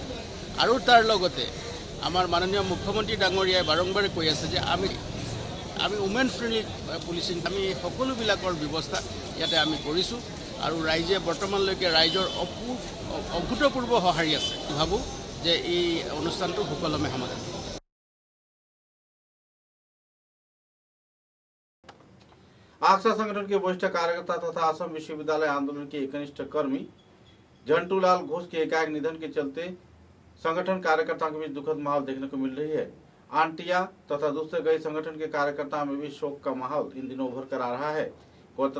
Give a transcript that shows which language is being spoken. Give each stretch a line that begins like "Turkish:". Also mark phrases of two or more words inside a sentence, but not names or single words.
Assamese: আৰু তাৰ লগতে আমাৰ মাননীয় মুখ্যমন্ত্ৰী ডাঙৰীয়াই বাৰম্বাৰে কৈ আছে যে আমি
English: women friendly policing,
Assamese: আমি সকলোবিলাকৰ ব্যৱস্থা ইয়াতে আমি কৰিছোঁ আৰু ৰাইজে বৰ্তমানলৈকে ৰাইজৰ অভূতপূৰ্ব সঁহাৰি আছে। ভাবোঁ যে এই অনুষ্ঠানটো সুকলমে সমাধান হ'ব।
Hindi: आक्सा संगठन के वरिष्ठ कार्यकर्ता तथा असम विश्वविद्यालय आंदोलन के एकनिष्ठ कर्मी झंटूलाल घोष के एकाएक निधन के चलते संगठन कार्यकर्ताओं के बीच दुखद माहौल देखने को मिल रही है। आंटिया तथा दूसरे कई संगठन के कार्यकर्ताओं में भी शोक का माहौल इन दिनों उभर कर आ रहा है।